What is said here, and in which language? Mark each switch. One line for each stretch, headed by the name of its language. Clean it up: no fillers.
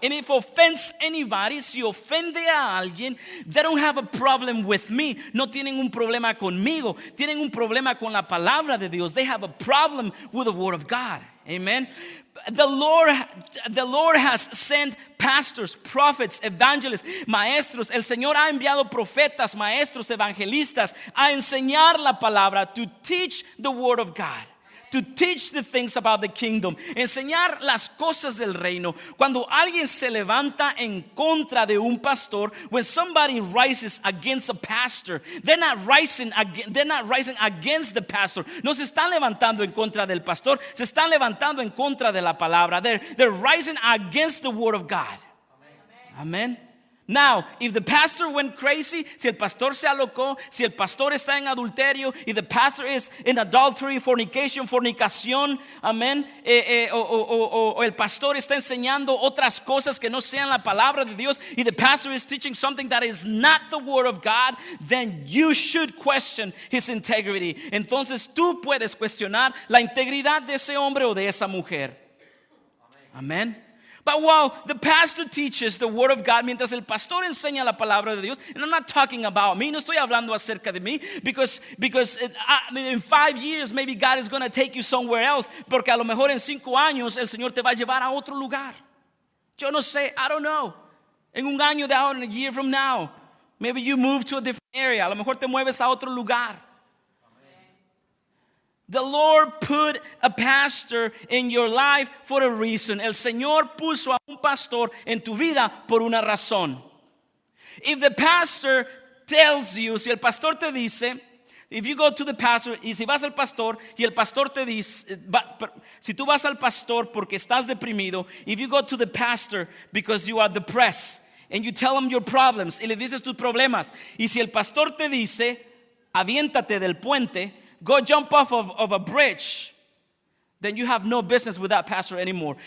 English: And if offends anybody,
Spanish: si ofende a alguien,
English: they don't have a problem with me.
Spanish: No tienen un problema conmigo, tienen un problema con la palabra de Dios.
English: They have a problem with the word of God. Amen. The Lord has sent pastors, prophets, evangelists, maestros.
Spanish: El Señor ha enviado profetas, maestros, evangelistas a enseñar la palabra,
English: to teach the word of God, to teach the things about the kingdom,
Spanish: enseñar las cosas del reino. Cuando alguien se levanta en contra de un pastor,
English: when somebody rises against a pastor, they're not rising against the pastor.
Spanish: No se están levantando en contra del pastor, se están levantando en contra de la palabra.
English: They're rising against the word of God. Amen. Now, if the pastor went crazy,
Spanish: si el pastor se alocó, si el pastor está en adulterio,
English: if the pastor is in adultery,
Spanish: fornicación, amén, o el pastor está enseñando otras cosas que no sean la palabra de Dios, y
English: the pastor is teaching something that is not the word of God, then you should question his integrity.
Spanish: Entonces tú puedes cuestionar la integridad de ese hombre o de esa mujer. Amén.
English: But while the pastor teaches the word of God,
Spanish: mientras el pastor enseña la palabra de Dios,
English: and I'm not talking about me,
Spanish: no estoy hablando acerca de mí,
English: because in 5 years maybe God is going to take you somewhere else,
Spanish: porque a lo mejor en 5 años el Señor te va a llevar a otro lugar. Yo no sé,
English: I don't know.
Spanish: En un año de ahora,
English: in a year from now, maybe you move to a different area,
Spanish: a lo mejor te mueves a otro lugar.
English: The Lord put a pastor in your life for a reason.
Spanish: El Señor puso a un pastor en tu vida por una razón.
English: If the pastor tells you,
Spanish: si el pastor te dice,
English: if you go to the pastor,
Spanish: y si vas al pastor y el pastor te dice, si tú vas al pastor porque estás deprimido,
English: if you go to the pastor because you are depressed and you tell him your problems
Spanish: y le dices tus problemas, y si el pastor te dice, aviéntate del puente,
English: go jump off of a bridge, then you have no business with that pastor anymore.